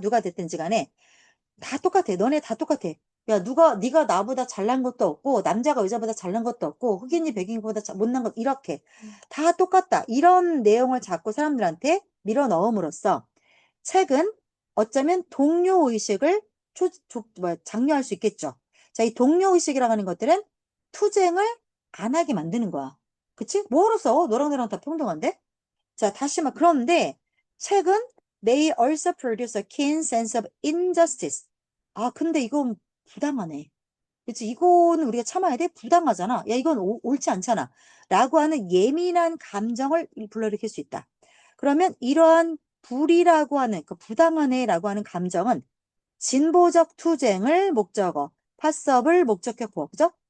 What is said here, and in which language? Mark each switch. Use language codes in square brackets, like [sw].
[ko] 누가 됐든지 간에 다 똑같아. 너네 다 똑같아. 야, 네가 나보다 잘난 것도 없고, 남자가 여자보다 잘난 것도 없고, 흑인이 백인보다 못난 것, 이렇게. 다 똑같다. 이런 내용을 자꾸 사람들한테 밀어 넣음으로써 책은 어쩌면 동료의식을 장려할 수 있겠죠. 자, 이 동료의식이라고 하는 것들은 투쟁을 안 하게 만드는 거야. 그치? 뭐하러 써? 너랑 나랑 다 평등한데? 자, 다시 그런데 책은 [en] may also produce a keen sense of injustice. [ko] 아, 근데 이건 부당하네. 그치? 이거는 우리가 참아야 돼? 부당하잖아. 야, 이건 옳지 않잖아. 라고 하는 예민한 감정을 불러일으킬 수 있다. 그러면 이러한 불이라고 하는, 그 부당하네라고 하는 감정은 진보적 투쟁을 목적어, 파서블 목적격 보어, 그죠?